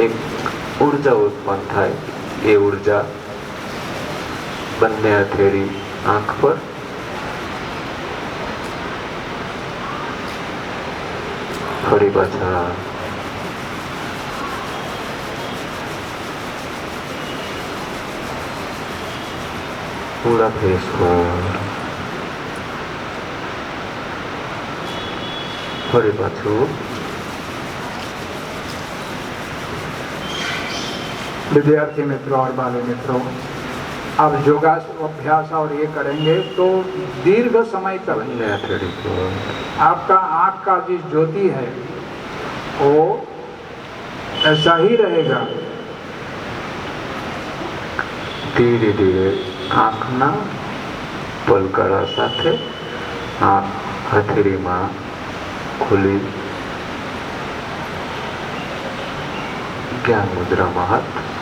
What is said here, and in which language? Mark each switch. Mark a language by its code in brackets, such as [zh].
[gu] એક ઉર્જા ઉત્પન્ન થાય. એ ઉર્જા બંને હથેળી આંખ પર ફરી પાછા પૂરા ફેસ પર ફરી પાછું. [hi] विद्यार्थी मित्रों और बाल मित्रों, अब योगासन अभ्यास और ये करेंगे तो दीर्घ समय तक [gu] બંને હથેળી પર [hi] आपका आंख का जिस ज्योति है वो ऐसा ही रहेगा. [gu] ધીરે ધીરે આંખના પલકારા સાથે આંખ હથેળીમાં ખુલી જ્ઞાન મુદ્રામાં હાથ.